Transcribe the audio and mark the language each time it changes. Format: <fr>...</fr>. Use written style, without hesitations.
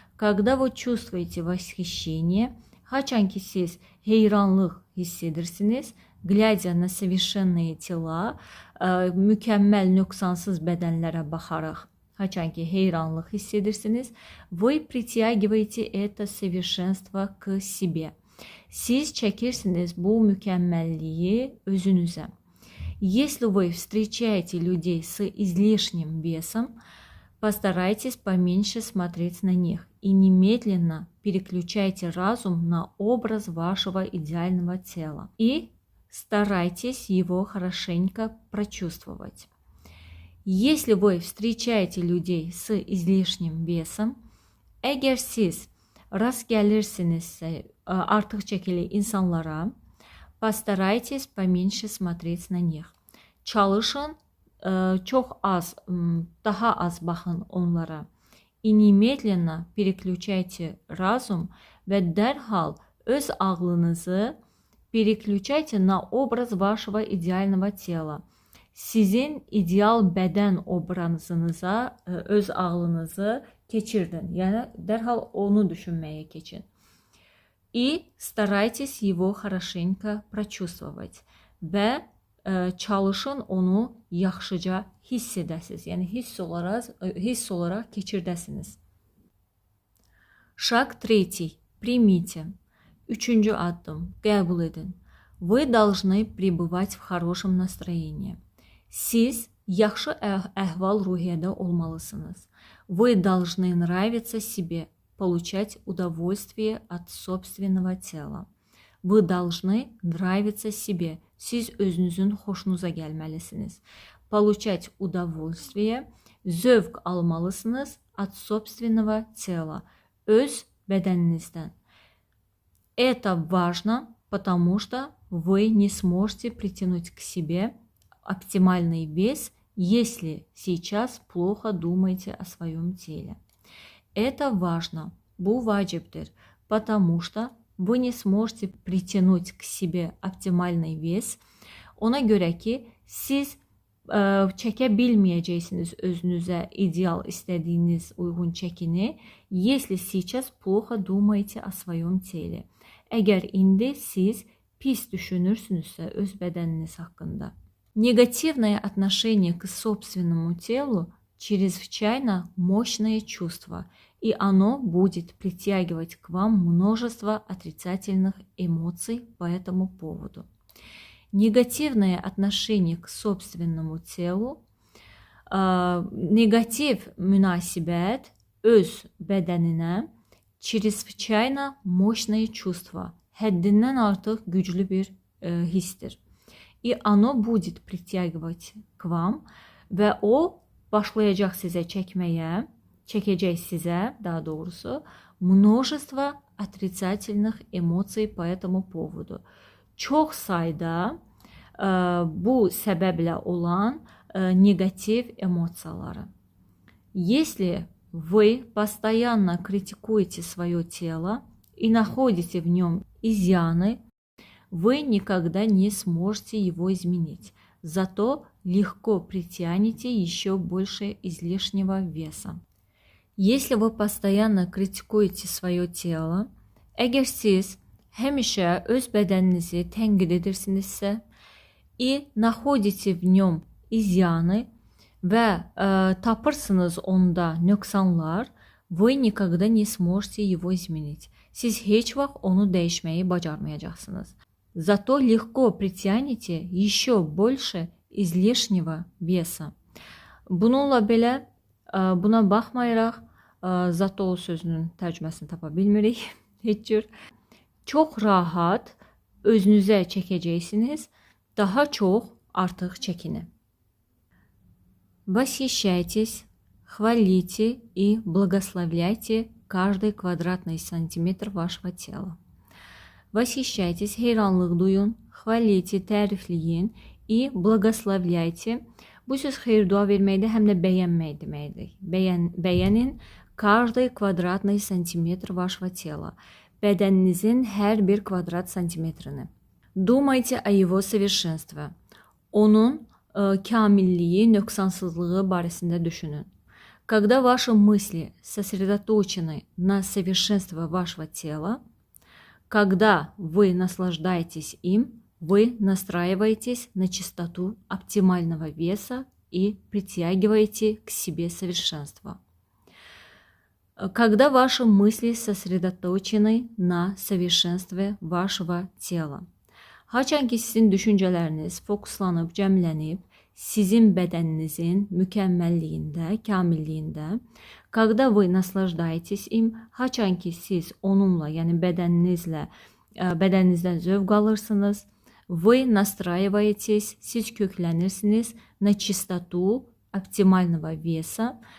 <ru>Когда вы чувствуете восхищение,</ru> <az>haçan ki siz heyranlıq hiss edirsiniz,</az> <ru>глядя на совершенные тела,</ru> <az>mükəmməl, nöqsansız bədənlərə baxaraq, haçan ki heyranlıq hiss edirsiniz,</az> <ru>вы притягиваете это совершенство к себе.</ru> <az>Siz çəkirsiniz bu mükəmməlliyi özünüzə.</az> <ru>Если вы встречаете людей с излишним весом, постарайтесь поменьше смотреть на них и немедленно переключайте разум на образ вашего идеального тела и старайтесь его хорошенько прочувствовать. Если вы встречаете людей с излишним весом,</ru> <az>əgər siz rast gəlirsinizsə artıq çəkili insanlara,</az> <ru>постарайтесь поменьше смотреть на них.</ru> <az>Çalışın, çox az, daha az baxın onlara.</az> <ru>И немедленно переключайте разум</ru> <az>və dərhal öz ağlınızı</az> <ru>переключайте на образ вашего идеального тела.</ru> <az>Sizin ideal bədən obrazınıza öz ağlınızı keçirdin. Yəni, dərhal onu düşünməyə keçin.</az> <ru>И старайтесь его хорошенько прочувствовать.</ru> <az>Və çalışın onu yaxşıca hiss edəsiniz. Yəni, hiss olaraq keçirdəsiniz.</az> <ru>Шаг 3. Примите.</ru> <az>Üçüncü addım. Qəbul edin.</az> <ru>Вы должны пребывать в хорошем настроении.</ru> <az>Siz yaxşı əhval-ruhiyyədə olmalısınız.</az> <ru>Вы должны нравиться себе, получать удовольствие от собственного тела. Вы должны nравиться себе.</ru> <az>Siz özünüzün xoşunuza gəlməlisiniz.</az> <ru>Получать удовольствие,</ru> <az>zövq almalısınız</az> <ru>от собственного тела.</ru> <az>Öz bədəninizdən.</az> <ru>Это важно, потому что вы не сможете притянуть к себе оптимальный вес, если сейчас плохо думаете о своем теле. Это важно,</ru> <az>bu vacibdir,</az> <ru>потому что вы не sможете притянуть к себе оптимальный вес.</ru> <az>Ona görə ki, siz çəkə bilməyəcəksiniz özünüzə ideal istədiyiniz uyğun çəkini,</az> <ru>если сейчас плохо думаете о своем теле.</ru> <az>Əgər indi siz pis düşünürsünüzsə öz bədəniniz haqqında.</az> <ru>Негативное отношение к собственному телу чрезвычайно мощное чувство, и оно будет притягивать к вам множество отрицательных эмоций по этому поводу. Негативное отношение к собственному телу,</ru> <az>negativ münasibət öz bədəninə</az> <ru>чрезвычайно мощное чувство,</ru> <az>həddindən artıq güclü bir hissdir.</az> <ru>И оно будет притягивать к вам</ru> <az>və o başlayacaq sizə çəkməyə, çəkəcək sizə, daha doğrusu,</az> <ru>множество отрицательных эмоций по этому поводу.</ru> <az>Çox sayda bu səbəblə olan negativ эмоциялары.</az> <ru>Если вы постоянно критикуете свое тело и находите в нем изъяны, вы никогда не сможете его изменить. Зато легко притянете еще больше излишнего веса. Если вы постоянно критикуете свое тело,</ru> <az>əgər siz həmişə öz bədəninizi tənqid edirsinizsə</az> <ru>и находите в нем изъяны</ru> <az>və tapırsınız onda nöqsanlar,</az> <ru>вы никогда не сможете его изменить.</ru> <az>Siz heç vaxt onu dəyişməyi bacarmayacaqsınız.</az> <ru>Зато легко притянете еще больше излишнего веса.</ru> <az>Bununla belə, buna baxmayaraq, zato sözünün tərcüməsini tapa bilmirik heç cür. Çox rahat özünüzə çəkəcəksiniz, daha çox artıq çəkini.</az> <ru>Восхищайтесь, хвалите и благословляйте каждый квадратный сантиметр вашего тела. Восхищайтесь,</ru> <az>heyranlıq duyun,</az> <ru>хвалите,</ru> <az>tərifləyin</az> <ru>и благословляйте.</ru> <az>Bu söz xeyir dua verməkdə həm də bəyənmək deməkdir. Bəyənin</az> <ru>каждый квадратный сантиметр вашего тела.</ru> <az>Bədəninizin hər bir kvadrat santimetrini.</az> <ru>Думайте о его совершенстве.</ru> <az>Onun kamilliyi, nöqsansızlığı barəsində düşünün.</az> <ru>Когда ваши мысли сосредоточены на совершенстве вашего тела, когда вы наслаждаетесь им, вы настраиваетесь на частоту оптимального веса и притягиваете к себе совершенство. Когда ваши мысли сосредоточены на совершенстве вашего tela.</ru> <az>Haçan ki sizin düşüncələriniz fokuslanıb, cəmlənib, sizin bədəninizin mükəmməlliyində, kamilliyində,</az> <ru>когда вы наслаждаетесь им,</ru> <az>haçan ki siz onunla, yəni bədəninizdən zövq alırsınız,</az> <ru>вы настраиваетесь,</ru> <az>siz köklənirsiniz</az> <ru>на частоту оптимального веса,</ru>